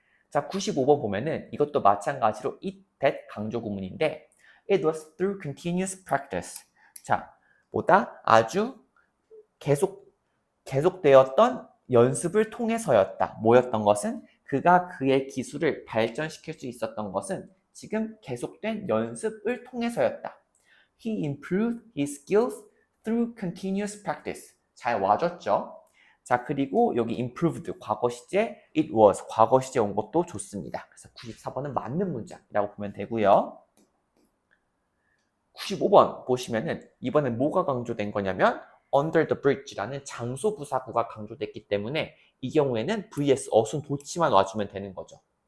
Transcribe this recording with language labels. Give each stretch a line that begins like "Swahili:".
Korean: 자, 95번 보면은 이것도 마찬가지로 it, that 강조 구문인데
English: it was through continuous practice.
Korean: 자, 보다 아주 계속되었던 연습을 통해서였다. 뭐였던 것은 그가 그의 기술을 발전시킬 수 있었던 것은 지금 계속된 연습을 통해서였다.
English: He improved his skills through continuous practice.
Korean: 잘 와줬죠? 자, 그리고 여기 improved 과거 시제, it was 과거 시제 온 것도 좋습니다. 그래서 94번은 맞는 문장이라고 보면 되고요. 95번 보시면은 이번엔 뭐가 강조된 거냐면 under the bridge라는 장소 부사구가 강조됐기 때문에 이 경우에는 vs 어순 도치만 와주면 되는 거죠.